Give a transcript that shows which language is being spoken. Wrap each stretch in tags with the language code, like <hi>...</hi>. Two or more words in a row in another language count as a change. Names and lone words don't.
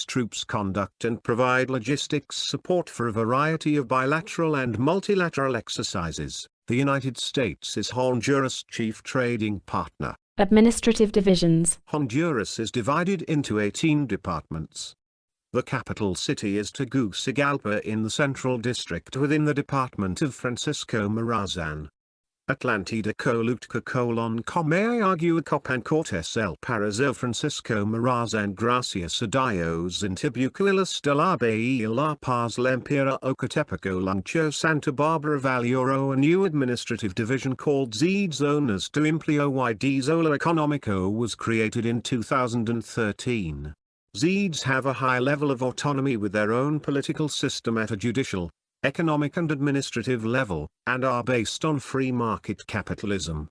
<en>troops conduct and provide logistics support for a variety of bilateral and multilateral exercises. The United States is Honduras' chief trading partner. Administrative divisions. Honduras is divided into 18 departments. The capital city is Tegucigalpa in the Central District within the department of Francisco Morazan. Atlantida Colutka Comayagua Copan El Parazo Francisco Morazan Gracias a Dios Intibucuilas de la Bahía La Paz Lempira Ocotepeco Lancho Santa Barbara Valloro. A new administrative division called Zonas to Empleo y Desarrollo Económico was created in 2013. ZEEDs have a high level of autonomy with their own political system at a judicial, economic and administrative level, and are based on free market capitalism.</en>